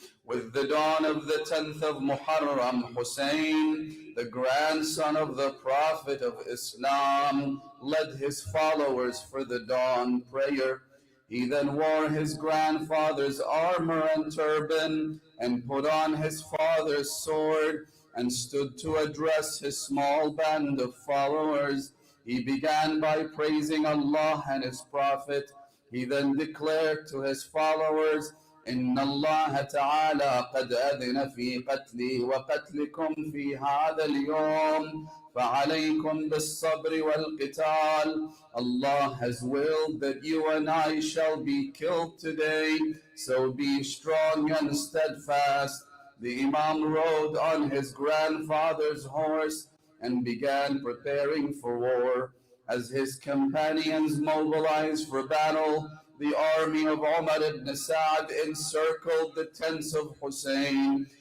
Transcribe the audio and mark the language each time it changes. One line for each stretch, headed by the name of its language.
English: With the dawn of the 10th of Muharram, Hussein, the grandson of the Prophet of Islam, led his followers for the dawn prayer. He then wore his grandfather's armor and turban and put on his father's sword and stood to address his small band of followers. He began by praising Allah and His Prophet. He then declared to his followers,
Arabic: إن الله تعالى قد أذن في قتلي وقتلكم في هذا اليوم فعليكم بالصبر والقتال.
English: Allah has willed that you and I shall be killed today, so be strong and steadfast. The Imam rode on his grandfather's horse and began preparing for war. As his companions mobilized for battle, the army of Umar ibn Sa'd encircled the tents of Hussein.